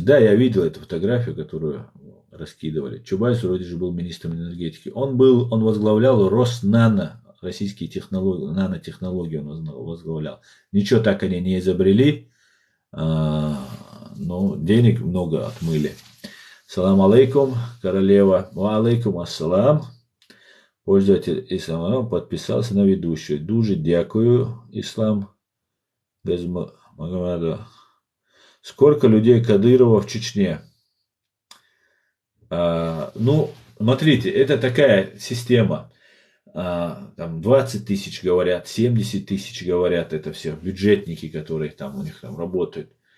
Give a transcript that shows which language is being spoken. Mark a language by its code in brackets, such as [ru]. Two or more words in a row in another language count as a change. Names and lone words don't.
[ru] Да, я видел эту фотографию, которую раскидывали. Чубайс вроде же был министром энергетики. Он возглавлял Роснано, российские технологии, нанотехнологии он возглавлял. Ничего так они не изобрели, но денег много отмыли. [ar] سلام عليكم, королева. وعليكم السلام. [ru] Пользователь Ислам подписался на ведущую. [uk] Дуже дякую, Ислам. [ru] Сколько людей Кадырова в Чечне? Ну, смотрите, это такая система. Там 20 тысяч говорят, 70 тысяч говорят, это все бюджетники, которые там у них там работают.